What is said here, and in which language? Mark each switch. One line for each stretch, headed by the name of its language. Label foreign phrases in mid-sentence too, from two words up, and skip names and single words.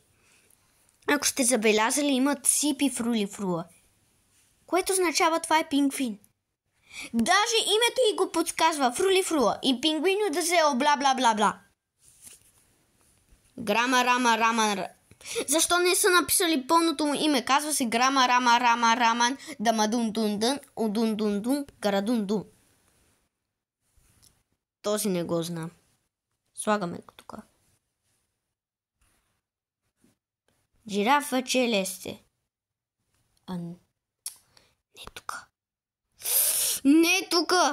Bulgarian: Ако сте забелязали, имат ципи фрулифрула, което означава това е пингвин. Даже името й го подсказва фрулифрула и пингвино да взело бла-бла-бла-бла. Грама, рама, рама. Защо не са написали пълното му име? Казва се Грама, рама, рама, раман, дамадун-дун-дун, удун-дун-дун, гарадун-дун. Този не го знам. Слагаме го тук. Жирафа челесте. Не тук. Не тук.